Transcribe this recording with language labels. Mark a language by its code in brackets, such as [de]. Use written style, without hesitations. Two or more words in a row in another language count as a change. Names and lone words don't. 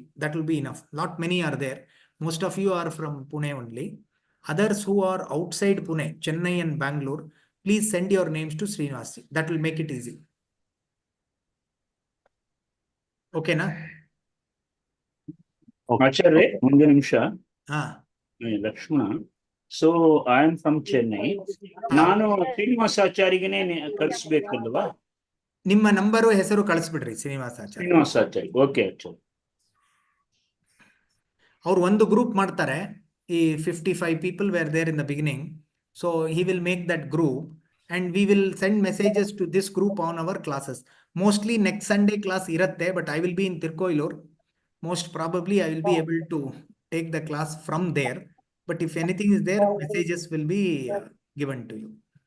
[en] That will be enough. Not many are there. Most of you are from Pune only. Others who are outside Pune, Chennai and Bangalore, please send your names to Srinivasji. That will make it easy. Okay, na? Acharya, [kn] ಒಂದು ನಿಮಿಷ. ಹಾ. ಲಕ್ಷ್ಮಣ. [en] So I am from Chennai. [kn] ನಾನು ಶ್ರೀನಿವಾಸಾಚಾರ್ಯಗೆ ಕಳಿಸ್ಬೇಕಲ್ವಾ? ನಿಮ್ಮ ನಂಬರು ಹೆಸರು ಕಳಿಸ್ಬಿಡ್ರಿ ಶ್ರೀನಿವಾಸಾಚಾರ್ಯ. ಶ್ರೀನಿವಾಸಾಚಾರ್ಯ. ಓಕೆ ಆಚಾರ್ಯ. ಅವ್ರು ಒಂದು ಗ್ರೂಪ್ ಮಾಡ್ತಾರೆ. [en] ಈ 55 people were there in the beginning. So he will make that group and we will send messages to this group on our classes. Mostly next Sunday class iratte, but I will be in Tirkoilur. Most probably I will be able to take the class from there. But if anything is there, messages will be given to you.